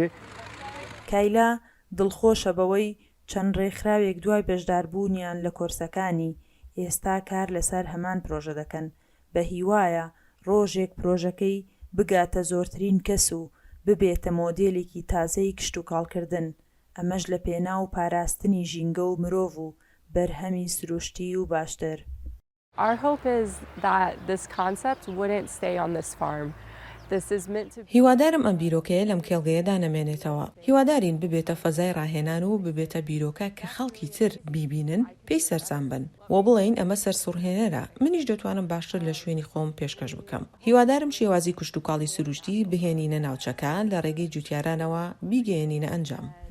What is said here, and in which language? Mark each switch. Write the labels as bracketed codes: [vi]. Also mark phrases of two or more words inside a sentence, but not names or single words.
[ckb] کایلا دڵخۆشە بەوەی چەند ڕێکخراوێک دوای بەشداربوونیان لە کۆرسەکانی ئێستا کار لەسەر هەمان پرۆژە دەکەن. بە هیوایە ڕۆژێک پرۆژەکەی بگاتە زۆرترین کەس و ببێتە مۆدێلێکی تازەی کشتتوکاڵکردن. ئەمەش لە پێناو پاراستنی ژینگە و مرۆڤ و بەرهەمی سروشتی و باشتر. [en] Our hope is that this concept wouldn't stay on this farm. [ckb] هیوادارم ئەم بیرۆکەیە لەم کێڵگەیەدا نەمێنێتەوە. هیوادارین ببێتە فەزای ڕاهێنان و ببێتە بیرۆکە کە خەڵکی تر بیبینن پێی سەرسام بن و بڵێن ئەمە سەرسوڕهێنەرە، منیش دەتوانم باشتر لە شوێنی خۆم پێشکەش بکەم. هیوادارم شێوازی کشتتوکاڵی سروشتی بهێنینە ناوچەکان لە ڕێگەی جوتیارانەوە بیگەێنینە ئەنجام.